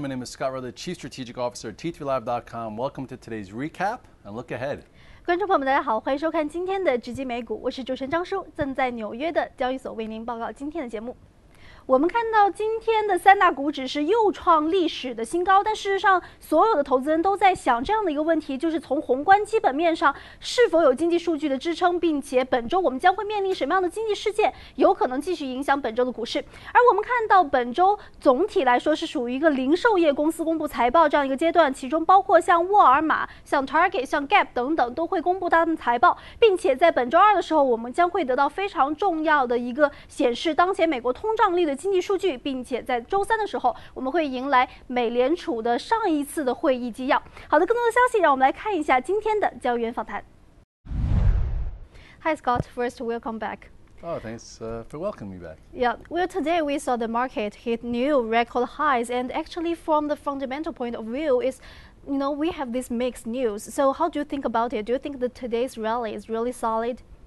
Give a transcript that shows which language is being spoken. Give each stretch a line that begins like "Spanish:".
English: My name is Scott Rutherford, Chief Strategic Officer at T3Live.com. Welcome to today's recap and look ahead.
Chinese: 观众朋友们，大家好，欢迎收看今天的直击美股，我是主持人张叔，正在纽约的交易所为您报告今天的节目。我们看到今天的三大股指是又创历史的新高，但事实上，所有的投资人都在想这样的一个问题，就是从宏观基本面上是否有经济数据的支撑，并且本周我们将会面临什么样的经济事件，有可能继续影响本周的股市。而我们看到本周总体来说是属于一个零售业公司公布财报这样一个阶段，其中包括像沃尔玛、像 Target、像 Gap 等等都会公布他们的财报，并且在本周二的时候，我们将会得到非常重要的一个显示当前美国通胀率的经济数据，并且在周三的时候，我们会迎来美联储的上一次的会议纪要。好的，更多的消息，让我们来看一下今天的交易员访谈。
English: Hi Scott, first welcome back. Oh, thanks for welcoming me back. Yeah, well, today we saw the market hit new record highs, and actually, from the fundamental point of view, is we have this mixed news. So, how do you think about it? Do you think that today's rally is really solid?